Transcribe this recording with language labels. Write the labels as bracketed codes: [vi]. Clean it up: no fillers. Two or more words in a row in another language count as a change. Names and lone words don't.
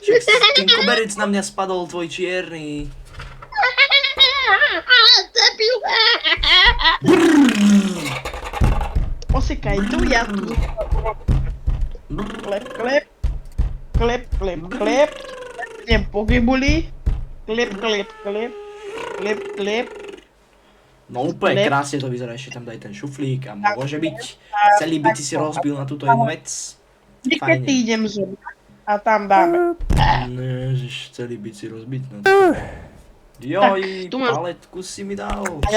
[sk] Ten koberec na mňa spadol, tvoj čierny. Debil. Osekaj tu, ja tu. Klep, klep. Klep, klep, klep. Idem po gibuli. Klep, klep, klep. Klep, klep. No úplne Klep. krásne to vyzerá, ešte tam daj ten šuflík a môže byť. Celý by ty si rozbil na túto jednu vec. Keď Fajne. ty idem zom. A tam dáme. Ježiš, celý byt si rozbiť na to. Joj, tu mám- paletku si mi dal.